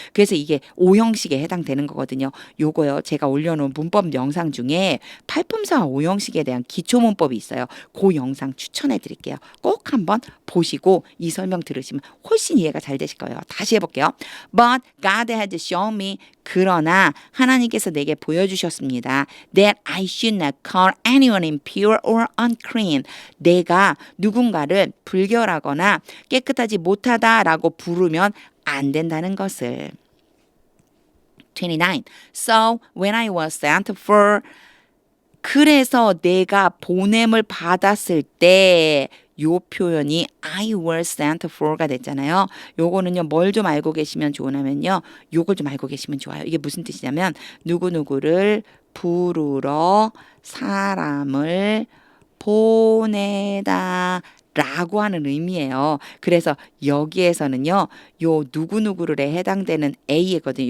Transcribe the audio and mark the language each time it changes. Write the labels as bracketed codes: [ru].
[ko] 그래서 이게 오형식에 해당되는 거거든요. 요거요. 제가 올려놓은 문법 영상 중에 팔품사와 오형식에 대한 기초 문법이 있어요. 그 영상 추천해 드릴게요. 꼭 한번 보시고 이 설명 들으시면 훨씬 이해가 잘 되실 거예요. 다시 해볼게요. [en] But God had shown me. [ko] 그러나 하나님께서 내게 보여주셨습니다. [en] That I should not call anyone impure or unclean. [ko] 내가 누군가를 불결하거나 깨끗하지 못하다라고 부르면 안 된다는 것을. 29. [en] So when I was sent for [ko] 그래서 내가 보냄을 받았을 때 요 표현이 [en] I was sent for가 [ko] 됐잖아요. 요거는요. 뭘 좀 알고 계시면 좋으냐면요. 요걸 좀 알고 계시면 좋아요. 이게 무슨 뜻이냐면 누구누구를 부르러 사람을 보내다 라고 하는 의미예요. 그래서 여기에서는요, 요 누구누구를에 해당되는 A거든요.